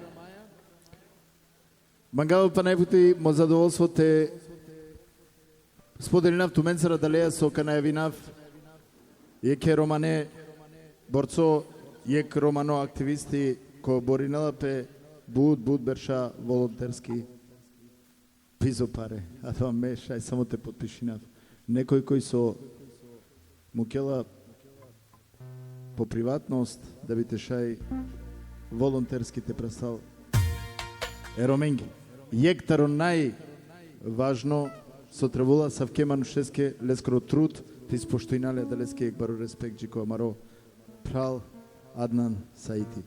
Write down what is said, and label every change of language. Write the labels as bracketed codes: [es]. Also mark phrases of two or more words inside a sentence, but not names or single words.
[rom] Мангава па најпути мо задоволство те споделинав туменцара далеја со канајавинав, јеке романе борцо, јек романо активисти ко боринала пе буд берша волонтерски пизо паре. А тоа мешај само те подпишинав. [mk] Некој кој [rom] со мукела по приватност [mk] да би [rom] те шај волонтерски те престал ероменги. Јектаро најважно со требула савке манушеске лескро труд ти споштојнале да леске ек бару респект джико амаро прал Аднан Саити.